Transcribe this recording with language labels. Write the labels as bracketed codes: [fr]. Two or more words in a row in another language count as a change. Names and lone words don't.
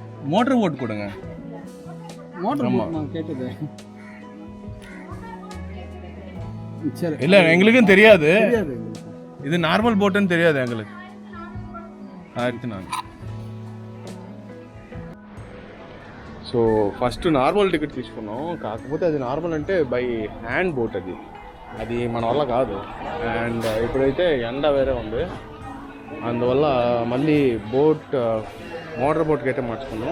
[en] motor boat [ta] கொடுங்க. [en] motor boat [ta] நான் கேட்டது சரி. இல்லை எங்களுக்கும் தெரியாது, தெரியாது இது [en] normal boat [ta] தெரியாது எங்களுக்கு. 1400. [en] so first normal ticket [te] తీసుకున్నాం, కాకపోతే అది నార్మల్ అంటే [en] by hand boat, [te] అది మన వల్ల కాదు. అండ్ ఇప్పుడైతే ఎండ వేరే ఉంది, అందువల్ల మళ్ళీ [en] boat motor boat [te] అయితే మార్చుకున్నాం.